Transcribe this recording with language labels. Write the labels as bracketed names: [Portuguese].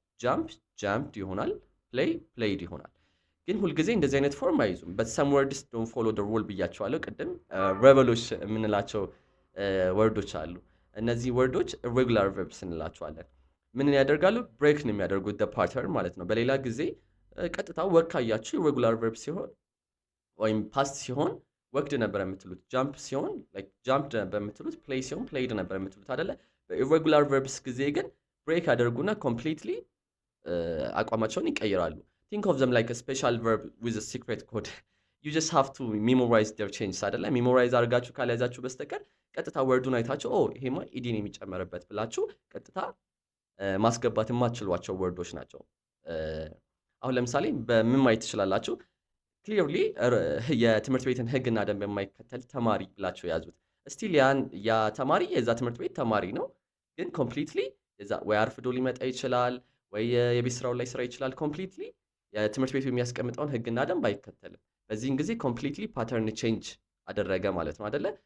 [Amharic] ጃምፕ ጃምፕድ ይሆናል። ፕሌይ ፕሌይድ ይሆናል። ግን ሁልጊዜ እንደዚህ አይነት ፎርም አይይዙም። [English] በት ሰም ወርድስ ዶንት ፎሎ ዘ ሩል [Amharic] ብያቸዋለሁ ቅድም። ሬበሎች የምንላቸው ወርዶች አሉ። እነዚህ ወርዶች ኢሬጉላር ቨርብስ እንላቸዋለን። ምን ያደርጋሉ? ብሬክ ነው የሚያደርጉት ዘ ፓተርን ማለት ነው። በሌላ ጊዜ ቀጥታ ወክ ካያችሁ ኢሬጉላር ቨርብ ሲሆን ወይም ፓስት ሲሆን ወክድ ነበር የምትሉት። ጃምፕ ሲሆን ላይክ ጃምፕድ ነበር የምትሉት። ፕሌይ ሲሆን ፕሌይድ ነበር የምትሉት አይደለ? በኢሬጉላር ቨርብስ ጊዜ ግን ብሬክ ያደርጉና ኮምፕሊትሊ አቋማቸውን ይቀይራሉ። [English] Think of them like a special verb with a secret code. You just have to memorize their changes [Amharic] አይደለ? ሜሞራይዝ አድርጋችሁ ካልያዛችሁ በስተቀር ቀጥታ ወርዱን አይታችሁ ይሄማ ኢዲን የሚጨመርበት ብላችሁ ቀጥታ ማስገባት የማትችሏቸው ወርዶች ናቸው። አሁን ለምሳሌ በምን ማየት ትችላላችሁ? ክሊርሊ የትምህርት ቤትን ሕግና ደንብ የማይከተል ተማሪ ብላችሁ ያዙት። ስቲል ያ ተማሪ የዛ ትምህርት ቤት ተማሪ ነው፣ ግን ኮምፕሊትሊ ወይ አርፍዶ ሊመጣ ይችላል ወይ የቤት ስራው ላይ ስራ ይችላል። ኮምፕሊትሊ የትምህርት ቤቱ የሚያስቀምጠውን ሕግና ደንብ አይከተልም። በዚህን ጊዜ ኮምፕሊትሊ ፓተርን ቼንጅ አደረገ ማለት ነው አይደለ?